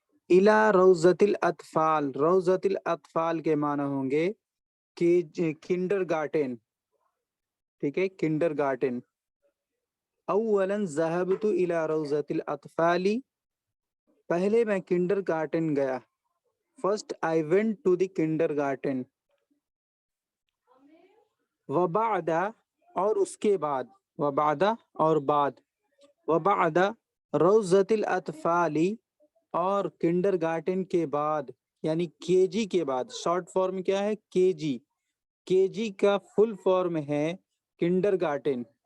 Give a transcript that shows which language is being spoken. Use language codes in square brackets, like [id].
[ar] الى روضۃ الاطفال، روضۃ الاطفال [ur] کے معنی ہوں گے کنڈر گارٹن. ٹھیک ہے، کنڈر گارٹن. [ar] اولا ذهبت الى روضۃ الاطفال، [ur] پہلے میں کنڈر گارٹن گیا. First [en] I went to the kindergarten. [ur] وبعد اور اس کے بعد، وبعد اور بعد. [ar] وبعد روضۃ الاطفال، [ur] اور کنڈر گارٹن کے بعد یعنی کے جی کے بعد. شارٹ فارم کیا ہے؟ کے جی. کے جی کا فل فارم ہے کنڈر گارٹن.